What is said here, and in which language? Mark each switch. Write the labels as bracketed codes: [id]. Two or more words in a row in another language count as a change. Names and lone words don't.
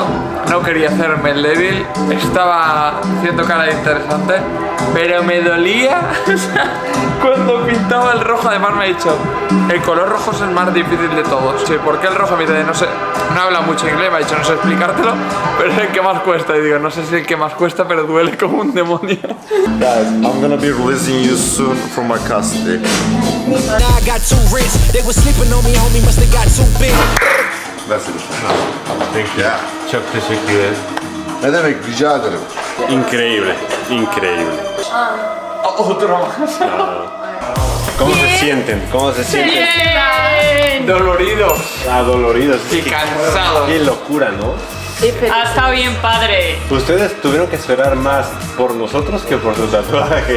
[es] No quería hacerme el débil. Estaba haciendo cara de interesante. Pero me dolía cuando pintaba el rojo. Además me ha dicho, el color rojo es el más difícil de todos. Sí, ¿por qué el rojo? Me dice, no sé, no habla mucho inglés. Me ha dicho, no sé explicártelo, pero es el que más cuesta. Y digo, no sé si es el que más cuesta, pero duele como un demonio. [en] Guys, I'm gonna be releasing you soon from my custody. Now I got too rich. They was sleeping on me, homie. Must have got too big. That's it. Thank you. Yeah. [tr] Çok teşekkür. Ne demek, rica ederim. [es] Increíble, increíble. Otro más. ¿Cómo se sienten? ¿Cómo se sienten? Doloridos Adoloridos. y cansados. Qué locura, ¿no? Ha estado bien padre. Ustedes tuvieron que esperar más por nosotros que por su tatuaje.